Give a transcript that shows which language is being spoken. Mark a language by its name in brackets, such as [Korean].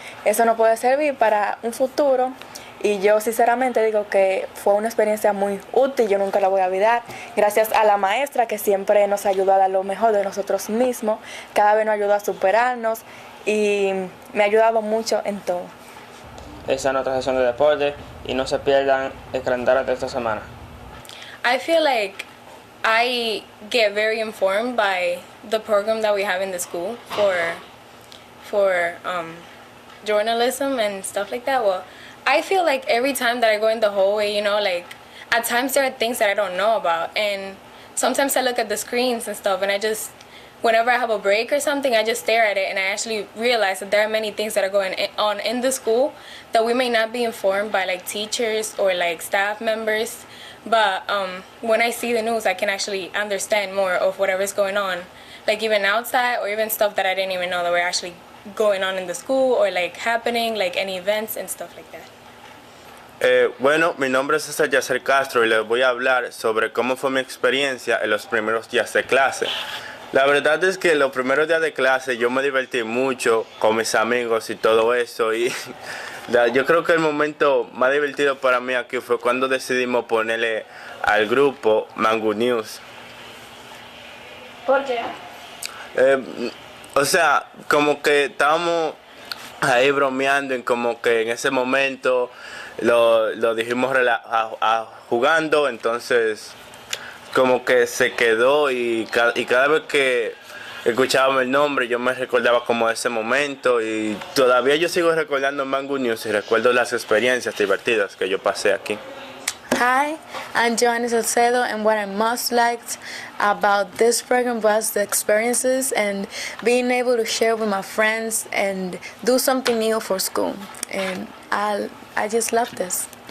[Spanish] Eso nos puede servir para un futuro y yo sinceramente digo que fue una experiencia muy útil, yo nunca la voy a olvidar. Gracias a la maestra que siempre nos ayudó a dar lo mejor de nosotros mismos, cada vez nos ayudó a superarnos y me ha ayudado mucho en todo. Esa es nuestra sesión de deporte y no se pierdan el calendario de esta semana. [English] I feel like I get very informed by the program that we have in the school for journalism and stuff like that. Well, I feel like every time that I go in the hallway, like at times there are things that I don't know about, and sometimes I look at the screens and stuff, and whenever I have a break or something, I just stare at it and I actually realize that there are many things that are going on in the school that we may not be informed by like teachers or like staff members. But when I see the news, I can actually understand more of whatever's going on, like even outside or even stuff that I didn't even know that were actually going on in the school or like happening, like any events and stuff like that. [Spanish] Bueno, mi nombre es César Yacer Castro y les voy a hablar sobre cómo fue mi experiencia en los primeros días de clase. La verdad es que los primeros días de clase yo me divertí mucho con mis amigos y todo eso y yo creo que el momento más divertido para mí aquí fue cuando decidimos ponerle al grupo Mango News. ¿Por qué? O sea, como que estábamos ahí bromeando y como que en ese momento lo dijimos jugando, entonces como que se quedó y cada vez que escuchábamos el nombre yo me recordaba como ese momento y todavía yo sigo recordando Mango News y recuerdo las experiencias divertidas que yo pasé aquí. [English] Hi, I'm Joanna Salcedo, and what I most liked about this program was the experiences and being able to share with my friends and do something new for school. And I just love this.